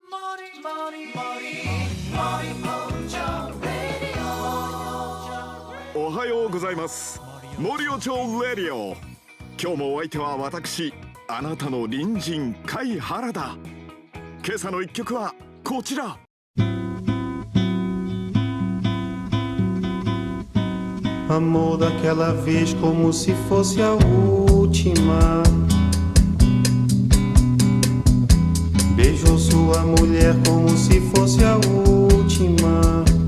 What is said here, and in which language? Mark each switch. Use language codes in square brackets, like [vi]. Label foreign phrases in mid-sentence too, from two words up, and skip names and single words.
[ja] おはようございます。森尾町レディオ。今日もお相手は私、あなたの隣人貝原だ。今朝の一曲はこちら。 [pt] Amor daquela vez como se fosse a última. Beijou sua mulher como se fosse a última.